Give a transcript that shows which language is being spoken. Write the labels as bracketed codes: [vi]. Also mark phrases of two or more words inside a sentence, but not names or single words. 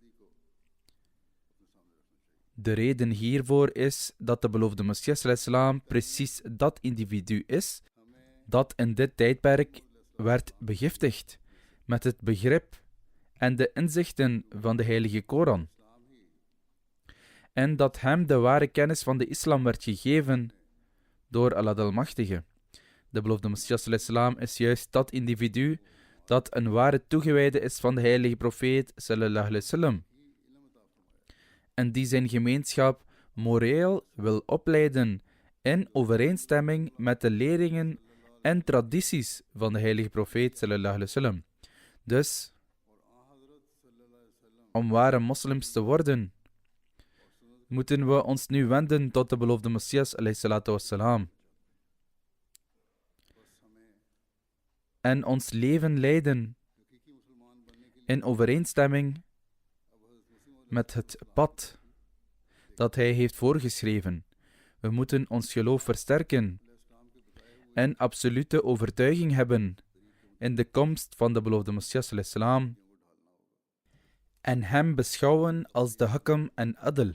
[nl] De reden hiervoor is dat de beloofde Messias salam precies dat individu is dat in dit tijdperk werd begiftigd met het begrip en de inzichten van de heilige Koran. En dat hem de ware kennis van de islam werd gegeven door Allah de Almachtige. De beloofde Messias salam is juist dat individu dat een ware toegewijde is van de heilige profeet [ar] صلى الله عليه وسلم. [nl] En die zijn gemeenschap moreel wil opleiden in overeenstemming met de leringen en tradities van de heilige profeet [ar] صلى الله عليه وسلم. [nl] Dus om ware moslims te worden, moeten we ons nu wenden tot de beloofde Messias [ar] عليه الصلاة والسلام [nl] en ons leven leiden in overeenstemming met het pad dat hij heeft voorgeschreven. We moeten ons geloof versterken en absolute overtuiging hebben in de komst van de beloofde Messias [ar] عليه السلام [nl] en hem beschouwen als de hakam en adl.